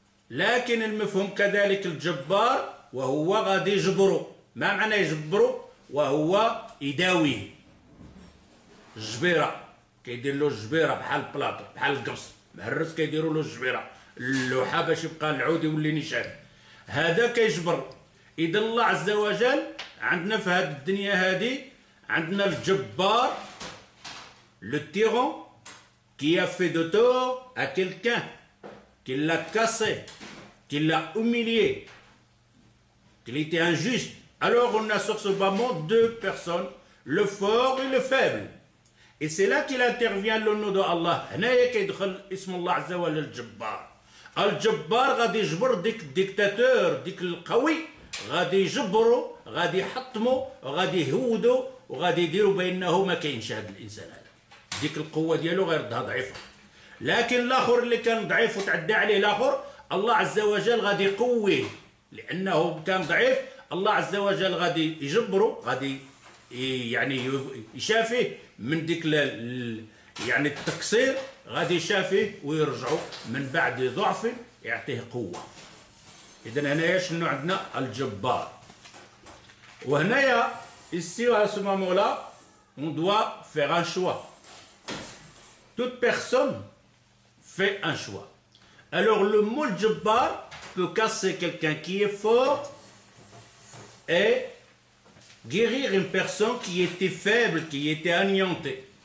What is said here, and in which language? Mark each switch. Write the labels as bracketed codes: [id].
[ar] لكن المفهوم كذلك الجبار وهو غادي يجبره. ما معنى يجبره؟ وهو يداويه. الجبيرة كيدير له الجبيرة بحال البلاطو بحال القرص، مهرس كيديروا له الجبيرة، اللوحة باش يبقى العود يولي نيشان. هذا كيجبر. إذا الله عز وجل عندنا في هذه الدنيا هذه عندنا الجبار، [fr] le tyran qui a fait de tort à quelqu'un, qui l'a cassé, qui l'a humilié, qu'il était injuste. Alors on a sur ce bas monde deux personnes, le fort et le faible. Et c'est là qu'il intervient le nom de Allah. [ar] هنايا كيدخل اسم الله عز وجل الجبار. الجبار غادي يجبر ديك الديكتاتور ديك القوي، غادي يجبره، غادي يحطمه، غادي يهودو، وغادي يديروا بانه ما كاينش هذا الانسان هذا. ديك القوه ديالو غيردها ضعيفه. لكن الاخر اللي كان ضعيف وتعدى عليه الاخر، الله عز وجل غادي يقويه لانه كان ضعيف. الله عز وجل غادي يجبره، غادي يعني يشافيه من ديك يعني التقصير، غادي يشافيه ويرجعوا من بعد ضعف يعطيه قوه. اذا هنايا شنو عندنا؟ الجبار. وهنايا [fr] ici à ce moment-là on doit faire un choix. Toute personne fait un choix. Alors le mot Jabbar peut casser quelqu'un qui est fort et guérir une personne qui était faible, qui était anéantie.